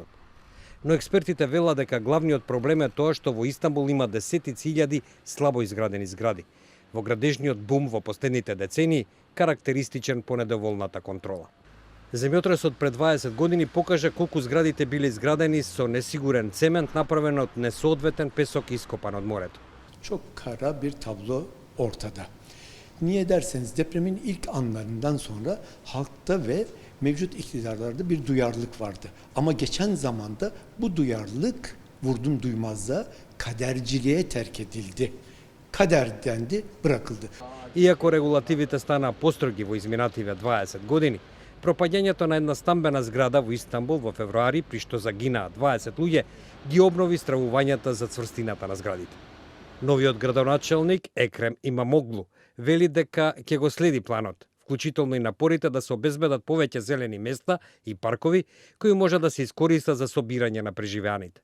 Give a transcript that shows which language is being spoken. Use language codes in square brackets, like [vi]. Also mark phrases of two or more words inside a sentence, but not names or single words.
[mk] Но експертите велат дека главниот проблем е тоа што во Истанбул има десетици илјади слабо изградени згради. Во градежниот бум во последните децении, карактеристичен по недоволната контрола. Земјотресот пред 20 години покажа колку зградите биле изградени со несигурен цемент направен од несоодветен песок ископан од морето. [tr] Çok kara bir tablo ortada. Niye derseniz depremin ilk anlarından sonra halkta ve mevcut iktidarlarda bir duyarlılık vardı. Ama geçen zamanda bu duyarlılık vurdum duymazda kaderciliğe terk edildi. Kader dendi, bırakıldı. [mk] Иако регулативите станаа построги во изминативе 20 години, пропаѓањето на една стамбена зграда во Истанбул во февруари, при што загинаа 20 луѓе, ги обнови стравувањата за цврстината на зградите. Новиот градоначелник Екрем Имамоглу вели дека ќе го следи планот, вклучително и напорите да се обезбедат повеќе зелени места и паркови кои може да се искористат за собирање на преживеаните.